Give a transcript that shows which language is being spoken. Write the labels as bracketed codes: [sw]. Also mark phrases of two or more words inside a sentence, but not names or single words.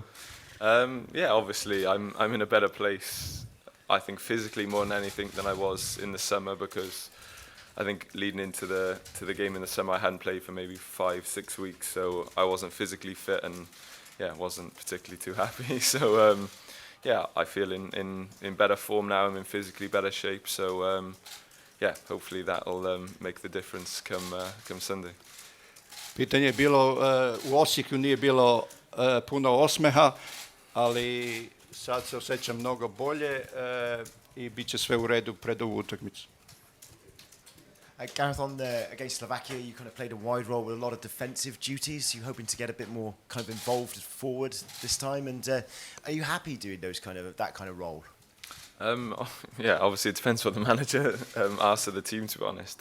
[en] Yeah, obviously I'm in a better place, I think physically more than anything, than I was in the summer, because I think leading into the game in the summer I hadn't played for maybe 5-6 weeks, so I wasn't physically fit, and yeah, wasn't particularly too happy. So yeah, I feel in better form now. I'm in physically better shape, so yeah, hopefully that'll make the difference come Sunday. [hr] Pitanje je bilo, u Osijeku nije bilo puno osmeha, ali sad se osjećam mnogo bolje i bit će sve u redu pred ovu utakmicu. [en] Gareth, against Slovakia, you kind of played a wide role with a lot of defensive duties. You hoping to get a bit more kind of involved forward this time, and are you happy doing that kind of role? Yeah, obviously it depends what the manager asks of the team, to be honest.